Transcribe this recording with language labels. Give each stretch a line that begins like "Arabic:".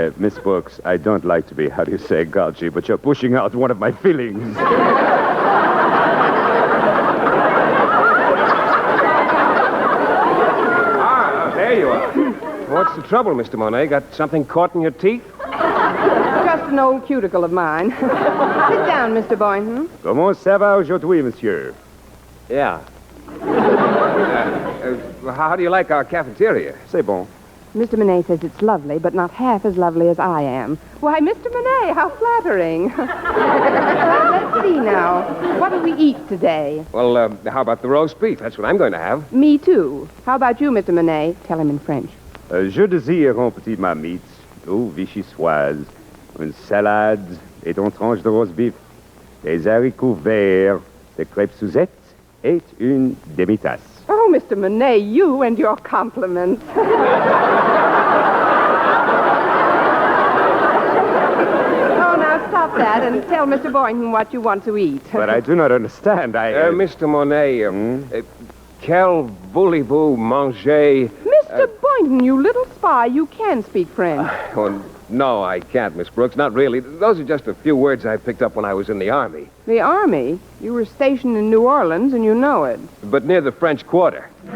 English: Miss Brooks, I don't like to be, how do you say, gouchy, but you're pushing out one of my feelings. There you are. What's the trouble, Mr. Monet? Got something caught in your teeth? Just an old cuticle of mine. Sit down, Mr. Boynton.
French: Comment ça va aujourd'hui, monsieur?
English: Yeah. How do you like our cafeteria?
French: C'est bon.
English: Mr. Monet says it's lovely, but not half as lovely as I am. Why, Mr. Monet, how flattering. Let's see now. What do we eat today? Well, how about the roast beef? That's what I'm going to have. Me, too. How about you, Mr. Monet? Tell him in French.
French: Je désire un petit marmite, eau vichysoise, une salade et une tranche de roast beef, des haricots verts, des crêpes Suzette et une demi-tasse.
English: Oh, Mr. Monet, you and your compliments. Oh, now stop that and tell Mr. Boynton what you want to eat. But I do not understand. Mr.
French: Monet, quel voulez-vous manger?
English: Mr. Boynton, you little spy, you can speak French. Oh, no, I can't, Miss Brooks. Not really. Those are just a few words I picked up when I was in the Army. The Army? You were stationed in New Orleans, and you know it. But near the French Quarter.